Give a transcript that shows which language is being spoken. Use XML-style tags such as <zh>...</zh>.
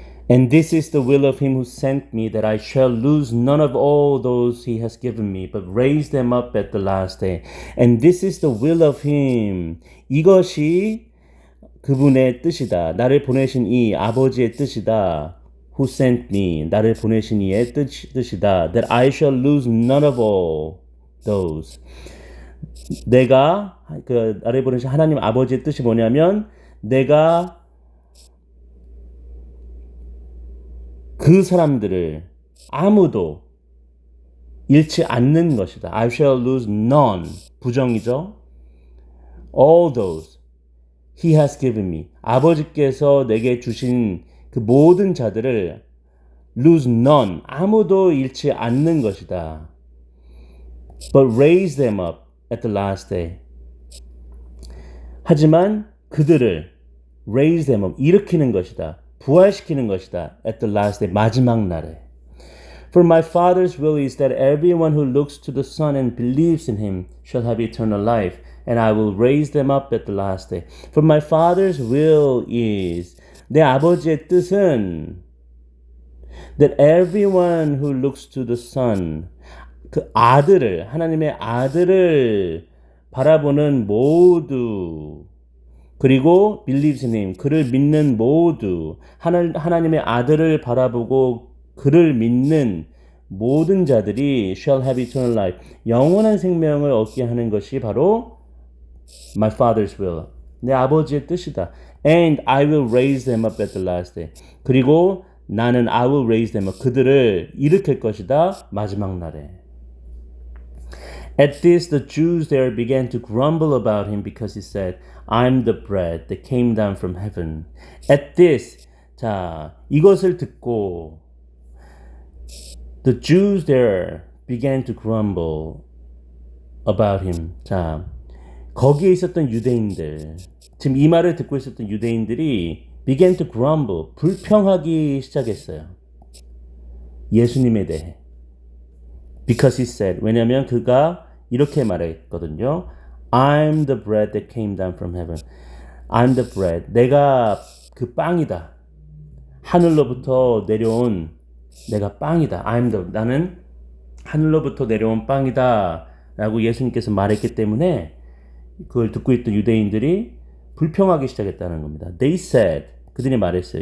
<en>And this is the will of him who sent me, that I shall lose none of all those he has given me, but raise them up at the last day. And this is the will of him.</en> <ko>이것이 그분의 뜻이다. 나를 보내신 이 아버지의 뜻이다.</ko> <en>Who sent me.</en> <ko>나를 보내신 이의 뜻이다.</ko> <en>That I shall lose none of all those.</en> <ko>내가 나를 보내신 하나님 아버지의 뜻이 뭐냐면 내가 그 사람들을 아무도 잃지 않는 것이다.</ko> <en>I shall lose none.</en> <ko>부정이죠.</ko> <en>All those he has given me.</en> <ko>아버지께서 내게 주신 그 모든 자들을</ko> <en>lose none.</en> <ko>아무도 잃지 않는 것이다.</ko> <en>But raise them up at the last day.</en> <ko>하지만 그들을</ko> <en>raise them up.</en> <ko>일으키는 것이다. 부활시키는 것이다.</ko> <en>At the last day,</en> <ko>마지막 날에.</ko> <en>For my Father's will is that everyone who looks to the Son and believes in him shall have eternal life, and I will raise them up at the last day. For my Father's will is,</en> <ko>내 아버지의 뜻은</ko> <en>that everyone who looks to the Son,</en> <ko>그 아들을, 하나님의 아들을 바라보는 모두, 그리고</ko> <en>believes in him,</en> <ko>그를 믿는 모두, 하나님의 아들을 바라보고 그를 믿는 모든 자들이</ko> <en>shall have eternal life,</en> <ko>영원한 생명을 얻게 하는 것이 바로</ko> <en>my father's will,</en> <ko>내 아버지의 뜻이다.</ko> <en>And I will raise them up at the last day.</en> <ko>그리고 나는</ko> <en>I will raise them up,</en> <ko>그들을 일으킬 것이다. 마지막 날에.</ko> <en>At this, the Jews there began to grumble about him because he said, I'm the bread that came down from heaven. At this,</en> <ko>자, 이것을 듣고</ko> <en>the Jews there began to grumble about him.</en> <ko>자, 거기에 있었던 유대인들, 지금 이 말을 듣고 있었던 유대인들이</ko> <en>began to grumble,</en> <ko>불평하기 시작했어요. 예수님에 대해.</ko> <en>Because he said,</en> <ko>왜냐하면 그가 이렇게 말했거든요.</ko> <en>I'm the bread that came down from heaven. I'm the bread.</en> <ko>내가 그 빵이다. 하늘로부터 내려온 내가 빵이다. 나는 하늘로부터 내려온 빵이다 라고 예수님께서 말했기 때문에 그걸 듣고 있던 유대인들이 불평하기 시작했다는 겁니다.</ko> <en>They said,</en> <ko>그들이 말했어요.</ko>